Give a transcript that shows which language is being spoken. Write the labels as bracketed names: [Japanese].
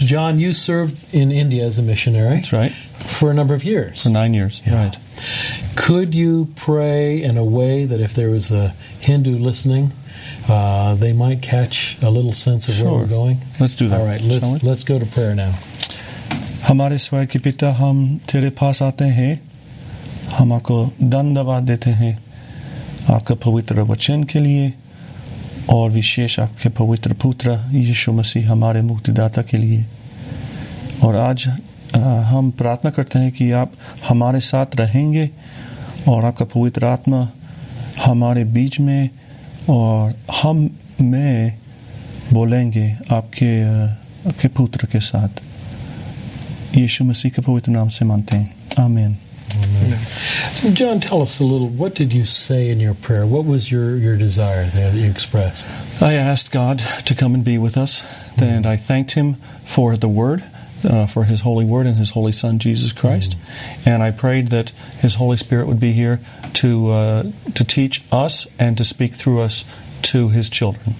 [English] John, you served in India as a missionary. That's right. For a number of years. For 9 years. Yeah. Right. Could you pray in a way that if there was a Hindu listening, they might catch a little sense of where we're going? Let's do that. All right, let's go to prayer now. [Hindi] हमारे स्वर्ग के पिता, हम तेरे पास आते हैं, हम आपको धन्यवाद देते हैं आपका पवित्र वचन के लिए और विशेष आपके पवित्र पुत्र यीशु मसीह हमारे मुक्तिदाता के लिए. और आज हम प्रार्थना करते हैं कि आप हमारे साथ रहेंगे और आपका पवित्र आत्मा हमारे बीच में और हम में बोलेंगे आपके आपके पुत्र के साथ. यीशु मसीह के पवित्र नाम से मानते हैं. आमीन. [English] John, tell us a little, what did you say in your prayer? What was your desire there that you expressed? I asked God to come and be with us, and I thanked him for the word, for his holy word and his holy son, Jesus Christ. And I prayed that his Holy Spirit would be here to teach us and to speak through us to his children.